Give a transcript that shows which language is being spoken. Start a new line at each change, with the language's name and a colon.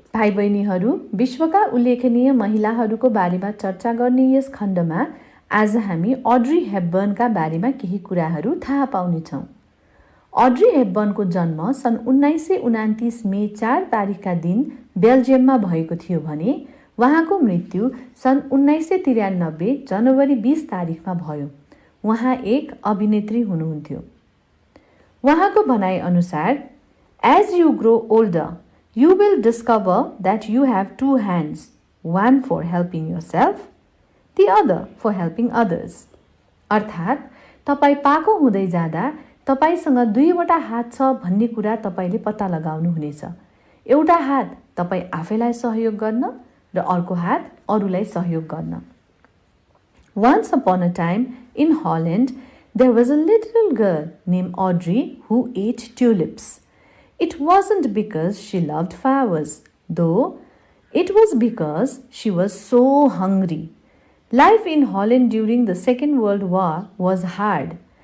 Nepali: भाइ बहिनीहरू, विश्वका उल्लेखनीय महिलाहरूको बारेमा चर्चा गर्ने यस खण्डमा आज हामी अड्री हेपबर्नका बारेमा केही कुराहरू थाहा पाउनेछौँ। अड्री हेपबर्नको जन्म सन् 1929 मे 4 तारिकका दिन बेल्जियममा भएको थियो भने उहाँको मृत्यु सन् 1993 जनवरी 20 तारिकमा भयो। उहाँ एक अभिनेत्री हुनुहुन्थ्यो। उहाँको भनाइ अनुसार,
English: As you grow older, you will discover that you have 2 hands, one for helping yourself, the other for helping others.
Nepali: अर्थात् तपाईँ पाको हुँदै जाँदा तपाईसँग 2वटा हात छ भन्ने कुरा तपाईले पत्ता लगाउनु हुनेछ। एउटा हात तपाईँ आफैलाई सहयोग गर्न र अर्को हात अरूलाई सहयोग गर्न।
English: Once upon a time in Holland, there was a little girl named Audrey who ate tulips. It wasn't because she loved flowers, though it was because she was so hungry. Life in Holland during the Second World War was hard.